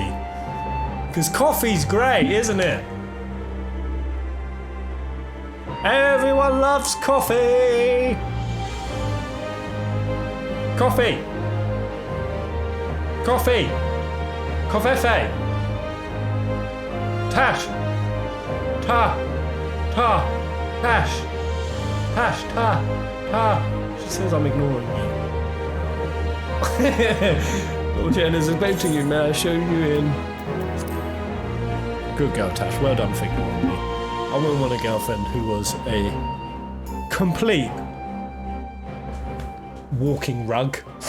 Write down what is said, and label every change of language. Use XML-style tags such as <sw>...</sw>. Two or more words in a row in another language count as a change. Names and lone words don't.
<en>Because coffee's great, isn't it? Everyone loves coffee. Coffee. Coffee. Coffee. Tash. Ta. Ta. Tash. Tash. Ta. Ta. She says I'm ignoring you. Lord Jen is expecting you, may I show you in? Good girl, Tash. Well done for ignoring me. I wouldn't want a girlfriend who was a complete walking rug.</en>